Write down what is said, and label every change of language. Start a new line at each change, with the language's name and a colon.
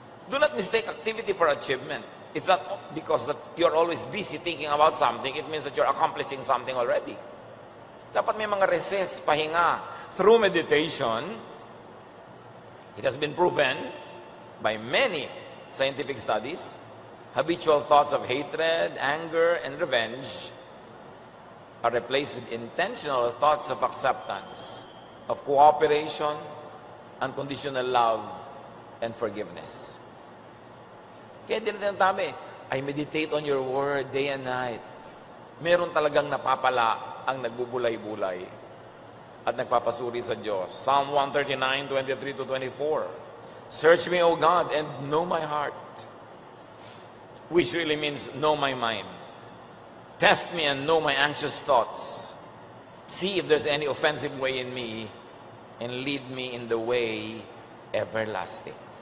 English: Do not mistake activity for achievement. It's not because that you're always busy thinking about something, it means that you're accomplishing something already.
Filipino: Dapat may mga recess, pahinga.
English: Through meditation, it has been proven by many scientific studies, habitual thoughts of hatred, anger, and revenge are replaced with intentional thoughts of acceptance, of cooperation, unconditional love, and forgiveness.
Filipino: Kaya din natin tabi,
English: I meditate on your word day and night.
Filipino: Meron talagang napapala ang nagbubulay-bulay at nagpapasuri sa Diyos.
English: Psalm 139, 23-24. Search me, O God, and know my heart, which really means know my mind. Test me and know my anxious thoughts. See if there's any offensive way in me, and lead me in the way everlasting.